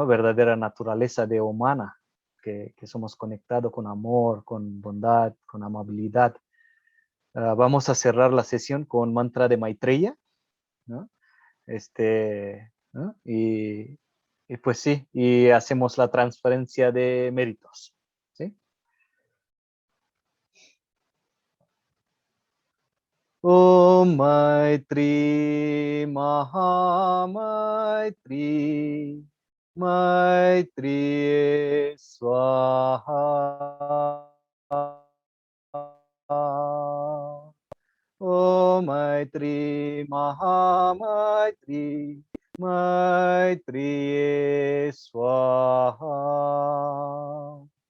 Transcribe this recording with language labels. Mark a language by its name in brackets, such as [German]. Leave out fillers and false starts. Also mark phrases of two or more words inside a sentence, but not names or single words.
[Spanish] Verdadera naturaleza de humana, que somos conectados con amor, con bondad, con amabilidad. Vamos a cerrar la sesión con mantra de Maitreya, ¿no? ¿No? Y pues sí, y hacemos la transferencia de méritos, ¿sí? [Sanskrit] Om Maitri Mahamaitri Maitri Swaha Om Maitri Mahamaitri Maitri Swaha.